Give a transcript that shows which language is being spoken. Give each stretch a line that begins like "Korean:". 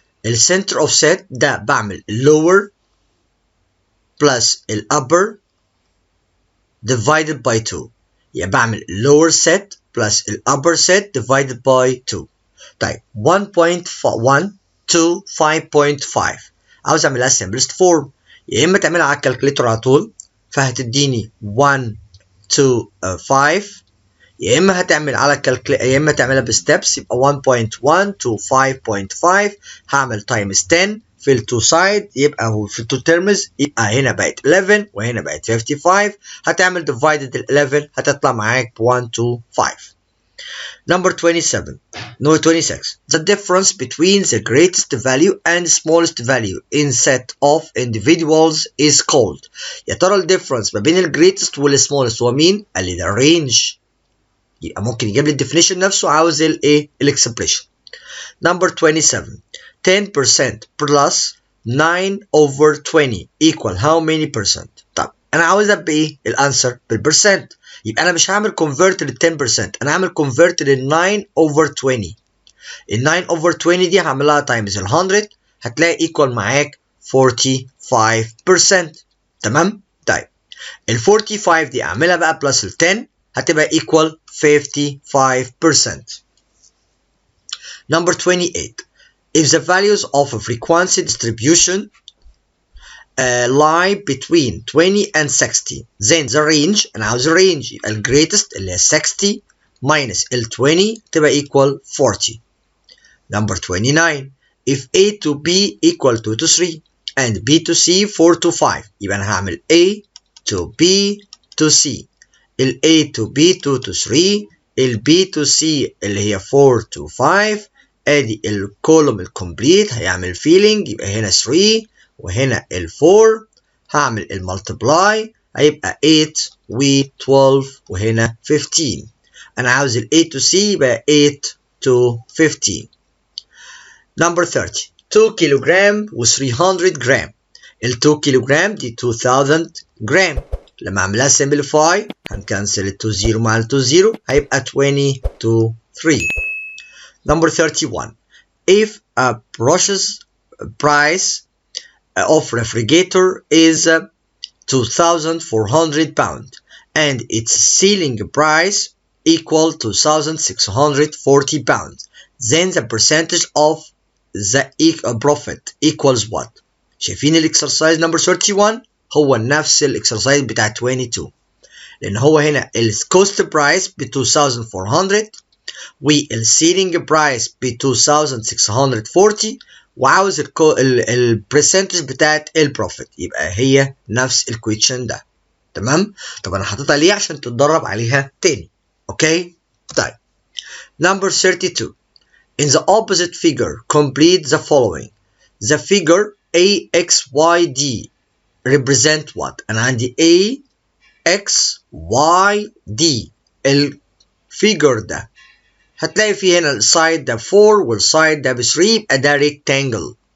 English: ال center offset ده بعمل lower plus ال upper divided by 2،
Arabic: يعني بعمل
English: lower set plus ال upper set divided by 2.
Arabic: طيب 1.1 to 5.5 عاوز اعملها simplest form، يا اما تعملها على الكالكوليتر على طول فهتديني 1 to 5، يا اما هتعمل على يا اما تعملها بستبس يبقى 1.1 to 5.5 هعمل تايمز 10 في التو سايد، يبقى هو في التو تيرمز يبقى هنا بقت 11 وهنا بقت 55، هتعمل ديفايدد ال 11 هتطلع معاك ب 1 to 5.
English: Number 26 the difference between the greatest value and smallest value in set of individuals is called.
Arabic: يا ترى الديفرنس ما بين الجريتست والسمولست هو مين؟ قال لي ده الرينج، يبقى ممكن يجيب لي الديفينيشن نفسه عاوز الايه؟ الاكسبريشن.
English: Number 27 10% plus 9 over 20 equal how many percent؟
Arabic: طب انا عاوزها بايه؟ الانسر بالبرسنت، يبقى انا مش هعمل convert لل 10%، انا هعمل convert لل 9 over 20. ال 9 over 20 دي هعملها تايمز ال 100 هتلاقي equal معاك 45%. تمام؟ طيب ال 45 دي اعملها بقى بلس ال 10 هتبقى equal 55%.
English: Number 28 if the values of a frequency distribution lie between 20 and 60 then the range،
Arabic: أنا عاوز الرينج يبقى
English: ال greatest اللي هي 60 minus ال 20 تبقى equal 40. Number 29 if A to B equal 2 to 3 and B to C 4 to 5
Arabic: يبقى أنا هعمل A to B to C، ال A to B 2 to 3 ال B to C اللي هي 4 to 5، ادي الكولوم الكومبليت هيعمل فيلينج يبقى هنا 3 وهنا ال 4، هعمل المالتبلاي هيبقى 8 و 12 وهنا 15. انا عاوز ال A to C يبقى 8 to 15. Number 30 2 كيلوغرام و 300 جرام، ال 2 كيلوغرام دي 2000 جرام، لما اعملها simplify هنكنسل ال 2 0 مع ال 2 0 هيبقى 20 to 3.
English: Number 31 if a brush's price of refrigerator is 2,400 pounds and its selling price equal to 2,640 pounds then the percentage of the profit equals what؟
Arabic: شايفين الاكسرسايز نمبر 31 هو نفس الاكسرسايز بتاع 22، لان هو هنا الكوست برايس ب 2,400 والسيلينج برايس ب 2,640 وعاوز البرسنتج بتاعت البروفيت، يبقى هي نفس الكويشن ده. تمام؟ طب انا حاططها ليه؟ عشان تتدرب عليها تاني. اوكي؟ طيب
English: number 32 in the opposite figure complete the following. the figure AXYD represent what؟
Arabic: انا عندي AXYD الفيجر ده هتلاقي فيه هنا السايد ده 4 والسايد ده ب 3 يبقى ده ريكتانجل.